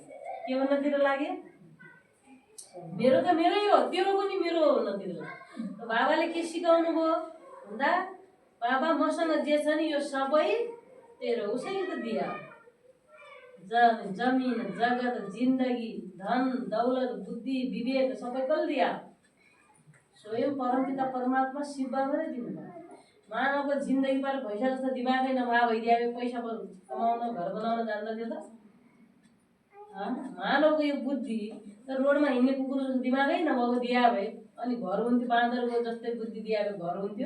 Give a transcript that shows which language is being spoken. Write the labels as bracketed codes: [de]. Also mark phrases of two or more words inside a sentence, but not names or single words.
[ne] के भन्नातिर लाग्यो, मेरो त मेरै हो, तेरो पनि मेरो भन्नातिर लाग्यो। बाबाले के सिकाउनु भयो भन्दा, बाबा मसँग जे छ नि यो सबै तेरो, उसैले त दिया। जमिन, जगत, जिन्दगी, धन दौलत, बुद्धि, विवेक सबै कसले दिया, स्वयं परमपिता परमात्मा शिव बाबाले दिनुभयो। मानवको जिन्दगी पर पैसा जस्तो दिमागै नभए भइदियो, पैसा कमाउन घर बनाउन जान्दथ्यो त। मानवको यो बुद्धि त रोडमा हिँड्ने कुकुर जस्तो दिमागै नभएको दिया भए अनि घर हुन्थ्यो, बाँदरको जस्तै बुद्धि दिया भए घर हुन्थ्यो।